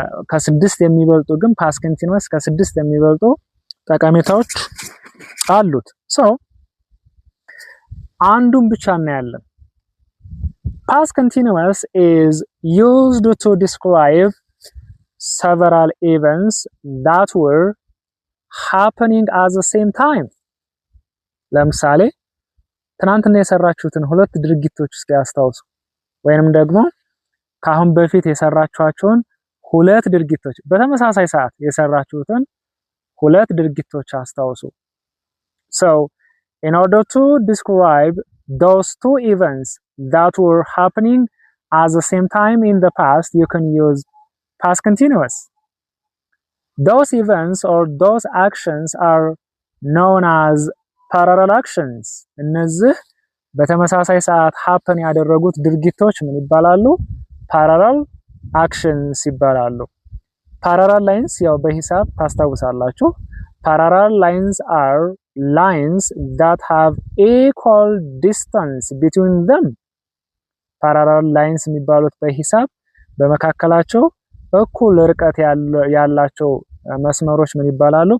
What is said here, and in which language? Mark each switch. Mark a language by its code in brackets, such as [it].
[am] ከ6 የሚበልጡ ግን past continuous ከ6 የሚበልጡ ጠቀሜታዎች አሉት. So አንዱን ብቻ እናያለን. [en] Past continuous is used to describe several events that were happening at the same time. [am] ለምሳሌ ትናንትና የሰራችሁትን ሁለት ድርጊቶች እስኪ አስታውሱ, ወይንም ደግሞ ካሁን በፊት የሰራችኋቸውን ሁለት ድርጊቶች በተመሳሳይ ሰዓት የሰራችሁትን ሁለት ድርጊቶች አስታውሱ. [en] So, in order to describe those two events that were happening at the same time in the past, you can use past continuous. Those events or those actions are known as parallel actions. [am] እነዚህ በተመሳሳይ ሰዓት happen ያደረጉት ድርጊቶች ምን ይባላሉ? parallel actions ይባላሉ. parallel lines ያው በሂሳብ ታስታውሳላችሁ. [en] parallel lines are lines that have equal distance between them. [am] parallel lines የሚባሉት በሂሳብ በመካከላቸው እኩል ርቀት ያላቸው መስመሮች ምን ይባላሉ?